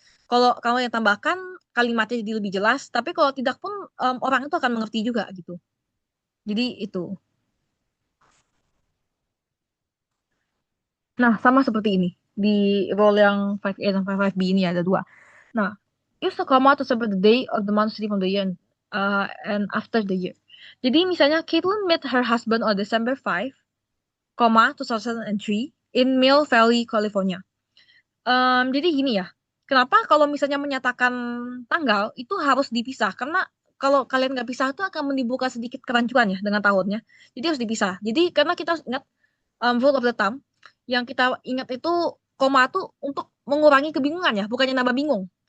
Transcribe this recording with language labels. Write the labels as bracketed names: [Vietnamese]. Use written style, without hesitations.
[Indonesian] Kalau kamu yang tambahkan, kalimatnya jadi lebih jelas. Tapi kalau tidak pun orang itu akan mengerti juga gitu. Jadi itu. Nah, sama seperti ini. Di role yang 5A dan 5B ini ada dua. Nah, [English] use the comma to separate the day of the month from the year and after the year. [Indonesian] Jadi misalnya [English] Caitlin met her husband on December 5, 2003 in Mill Valley, California. [Indonesian] Jadi gini ya, kenapa kalau misalnya menyatakan tanggal itu harus dipisah? Karena kalau kalian nggak pisah itu akan menimbulkan sedikit kerancuan ya dengan tahunnya. Jadi harus dipisah. Jadi karena kita harus ingat [English] rule of the thumb, [Indonesian] yang kita ingat itu koma itu untuk mengurangi kebingungan ya, bukannya nambah bingung.